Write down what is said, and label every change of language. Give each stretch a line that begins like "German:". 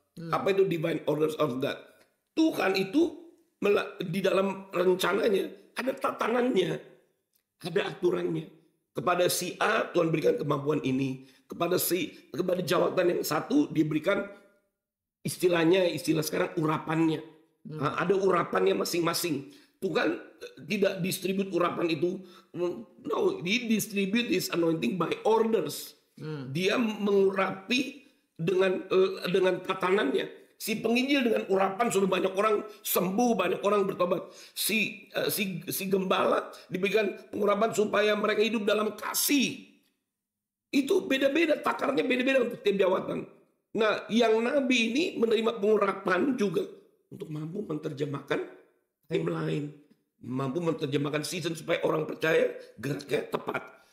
Indonesian: Apa itu
English: divine orders of God?
Indonesian: Tuhan itu di dalam rencananya ada tatanannya, ada aturannya. Kepada si A Tuhan berikan kemampuan ini, kepada jawatan yang satu diberikan istilah sekarang urapannya. Ada urapannya masing-masing. Tuhan tidak distribute urapan itu.
English: No, he distribute his anointing by orders.
Indonesian: Dia mengurapi dengan tatanannya. Si penginjil dengan urapan sudah banyak orang sembuh, banyak orang bertobat. Si gembala diberikan pengurapan supaya mereka hidup dalam kasih. Itu beda-beda, takarnya beda-beda untuk tiap jawatan. Nah, yang nabi ini menerima pengurapan juga untuk mampu menerjemahkan timeline, mampu menerjemahkan season supaya orang percaya geraknya tepat.